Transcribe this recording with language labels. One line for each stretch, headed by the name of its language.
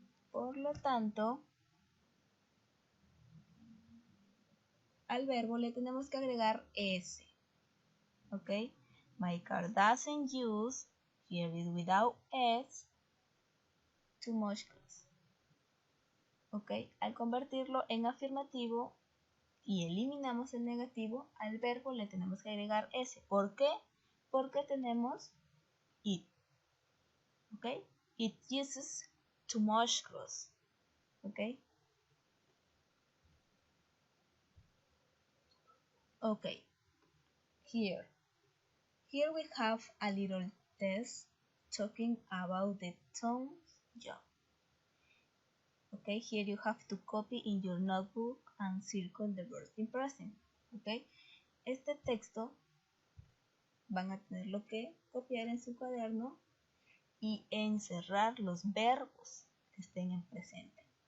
Spanish: Por lo tanto, al verbo le tenemos que agregar s. ¿Ok?
English: My car doesn't use, here is without s, too much glass. ¿Ok?
Spanish: Al convertirlo en afirmativo y eliminamos el negativo, al verbo le tenemos que agregar s. ¿Por qué? Porque tenemos it. ¿Ok?
English: It uses too much glass. ¿Ok? Okay, here we have a little test talking about the tone job. Okay, here you have to copy in your notebook and circle the verb in present.
Spanish: Okay, este texto van a tenerlo que copiar en su cuaderno y encerrar los verbos que estén en presente.